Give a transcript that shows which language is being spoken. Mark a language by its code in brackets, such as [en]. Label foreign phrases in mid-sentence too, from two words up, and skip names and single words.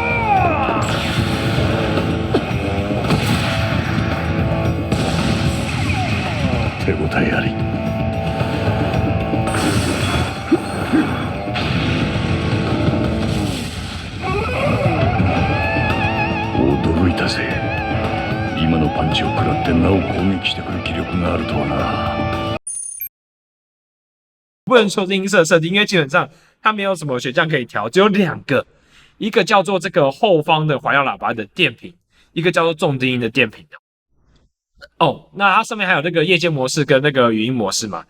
[ja] 手応えあり。驚いたぜ。今のパンチを食らってなお攻撃してくる気力があるとはな。 [zh] 不能说是音色设定，因为基本上它没有什么选项可以调，只有两个，一个叫做这个后方的环绕喇叭的电瓶，一个叫做重低音的电瓶。哦，那它上面还有那个夜间模式跟那个语音模式嘛。